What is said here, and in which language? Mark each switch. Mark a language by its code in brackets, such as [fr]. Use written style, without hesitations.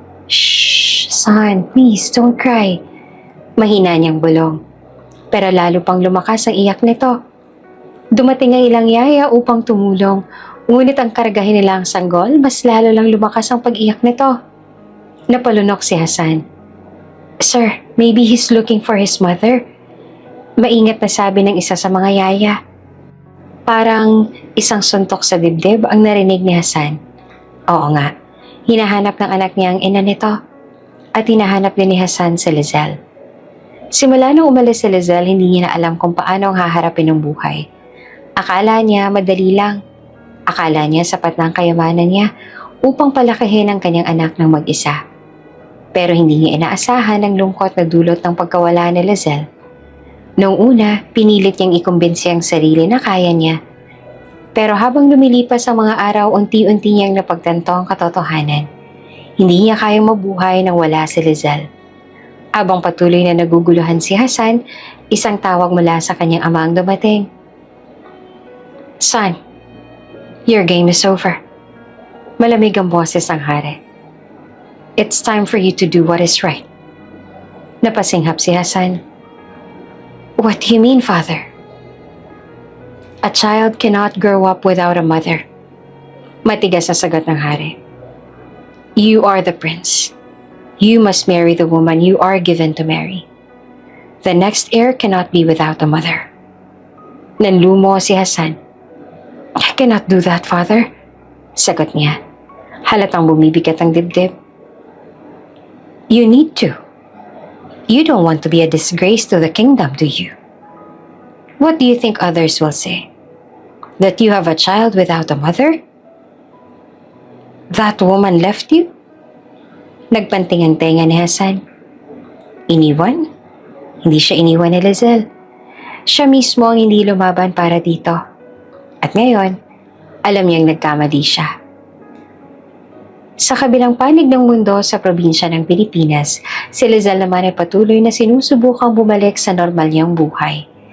[en] Shh, son, please don't cry. [tl] Mahina niyang bulong. Pero lalo pang lumakas ang iyak nito. Dumating ang ilang yaya upang tumulong, ngunit ang kargahin nila ang sanggol, mas lalo lang lumakas ang pag-iyak nito. Napalunok si Hassan. [en] Sir, maybe he's looking for his mother. [tl] Maingat na sabi ng isa sa mga yaya. Parang isang suntok sa dibdib ang narinig ni Hassan. Oo nga, hinahanap ng anak niya ang ina nito. At hinahanap din ni Hassan si Lizelle. Simula nung umalis si Lizelle, hindi niya na alam kung paano ang haharapin ng buhay. Akala niya madali lang. Akala niya sapat na ang kayamanan niya upang palakihin ang kanyang anak ng mag-isa. Pero hindi niya inaasahan ang lungkot na dulot ng pagkawala ni Lizelle. Noong una, pinilit niyang ikumbinsi ang sarili na kaya niya. Pero habang lumilipas ang mga araw, unti-unti niyang napagtanto ang katotohanan. Hindi niya kayang mabuhay nang wala si Lizelle. Habang patuloy na naguguluhan si Hassan, isang tawag mula sa kanyang ama ang dumating. [en] Son, your game is over. [tl] Malamig ang boses ng hari. [en] It's time for you to do what is right. [tl] Napasinghap si Hassan. [en] What do you mean, Father? A child cannot grow up without a mother. [tl] Matigas na sagot ng hari. [en] You are the prince. You must marry the woman you are given to marry. The next heir cannot be without a mother. [tl] Nanlumo si Hassan. [en] I cannot do that, Father. [tl] Sagot niya. Halatang bumibigat ang dibdib. [en] You need to. You don't want to be a disgrace to the kingdom, do you? What do you think others will say? That you have a child without a mother? That woman left you? [tl] Nagpanting ang tenga ni Hasan. Iniwan? Hindi siya iniwan ni Lizelle. Siya mismo ang hindi lumaban para dito. At ngayon, alam niyang nagkamali siya. Sa kabilang panig ng mundo sa probinsya ng Pilipinas, si Lizelle naman ay patuloy na sinusubukang bumalik sa normal niyang buhay.